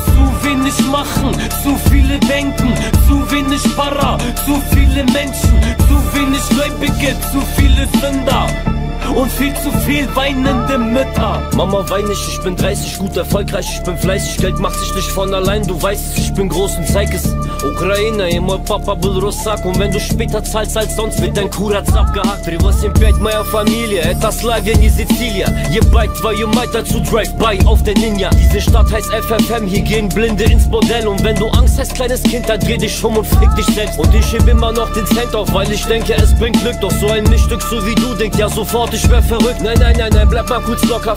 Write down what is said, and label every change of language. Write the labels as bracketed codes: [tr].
[de] Zu wenig machen, zu viele denken, zu wenig Para, zu viele Menschen, zu wenig Gläubige, zu viele Sünder und viel zu viel weinende Mütter. Mama, wein nicht, ich bin 30, gut erfolgreich, ich bin fleißig. Geld macht sich nicht von allein, du weißt es, ich bin groß und zeig es. [ru] Украина и мой папа был Русак. [de] Und wenn du später zahlst als sonst, wird dein Kuratz abgehakt. [ru] Привозим 5, моя фамилия, это Славия, не Сицилия. Ебать твою мать, [de] dazu Drive-by auf der Ninja. Diese Stadt heißt FFM, hier gehen Blinde ins Bordell. Und wenn du Angst hast, kleines Kind, dann dreh dich um und fick dich selbst. Und ich heb immer noch den Cent auf, weil ich denke, es bringt Glück. Doch so ein Mischstück, so wie du, denkt ja sofort, ich wär verrückt. Nein, nein, nein, nein, bleib mal kurz locker.